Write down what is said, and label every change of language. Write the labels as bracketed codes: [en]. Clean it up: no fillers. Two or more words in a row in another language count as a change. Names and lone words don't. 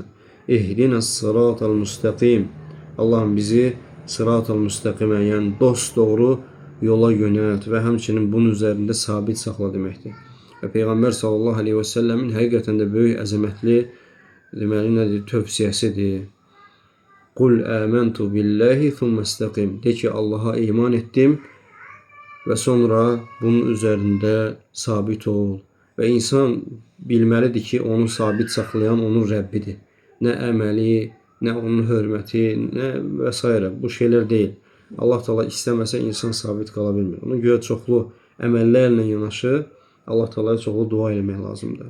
[ar] اهدنا الصراط المستقيم. [az] Allahım bizi sıratal müstəqimə, yəni dosdoğru yola yönəlt və həmçinin bunun üzərində sabit saxla deməkdir. Və Peyğəmbər [ar] صلى الله عليه وسلم [az] həqiqətən də böyük əzəmətli deməli nədir? Tövsiyəsidir. [ar] قل آمنت بالله ثم استقم. [az] De ki, Allaha iman etdim və sonra bunun üzərində sabit ol. Və insan bilməlidir ki, onu sabit saxlayan onun Rəbbidir. Nə əməli, nə onun hörməti, nə və s. Bu şeylər deyil. Allah Teala istəməsə insan sabit qala bilmir. Ona görə çoxlu əməllərlə yanaşı Allah Teala'ya çoxlu dua etmək lazımdır.